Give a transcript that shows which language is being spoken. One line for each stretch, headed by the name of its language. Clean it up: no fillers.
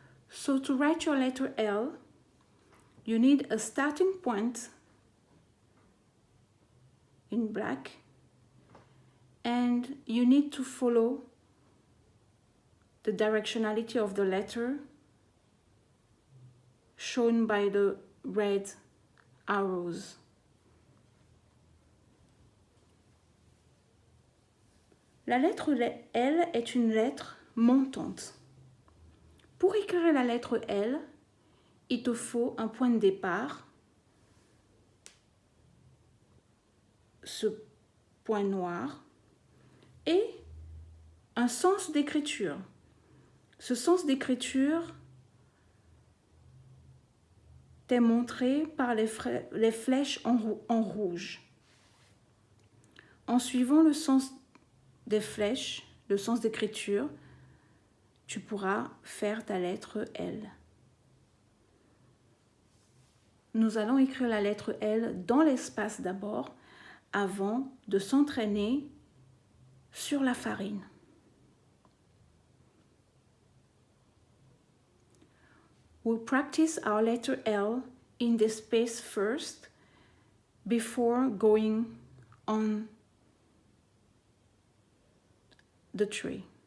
English: So to write your letter L, you need a starting point in black and you need to follow the directionality of the letter shown by the red arrows.
French: La lettre L est une lettre montante. Pour écrire la lettre L, il te faut un point de départ, ce point noir, et un sens d'écriture. Ce sens d'écriture t'est montré par les flèches en rouge. En suivant le sens des flèches, le sens d'écriture, tu pourras faire ta lettre L. Nous allons écrire la lettre L dans l'espace d'abord, avant de s'entraîner sur la farine.
English: We'll practice our letter L in the space first before going on the tree.